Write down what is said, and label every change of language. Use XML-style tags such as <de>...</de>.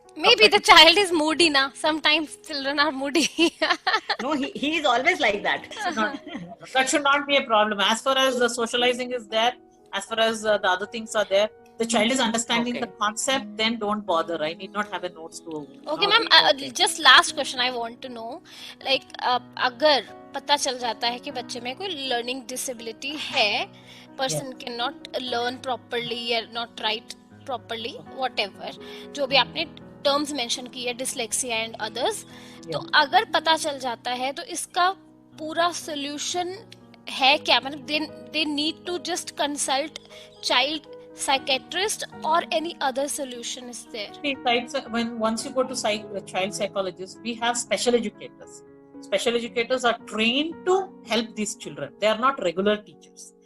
<en>Maybe the child is moody now. Sometimes children are moody. No, he is always like that. That should not be a problem. As far as the socializing is there, as far as the other things are there, the child is understanding the concept, then don't bother. I need not have a notes to. Okay, ma'am. Just last question I want to know.</en> <hi>Like, अगर पता चल जाता है कि बच्चे में कोई learning disability है,</hi> <en>person cannot learn properly or not write properly, whatever,</en> <hi>जो भी आपने टर्म्स मेंशन की है,</hi> <en>dyslexia and others,</en> <hi>तो अगर पता चल जाता है तो इसका पूरा सोल्यूशन है क्या?</hi> <en>मतलब they need to just consult child psychiatrist or any other solution is there? Once you go to child psychologist, we have special educators. Special educators are trained to help these children. They are not regular teachers.</en>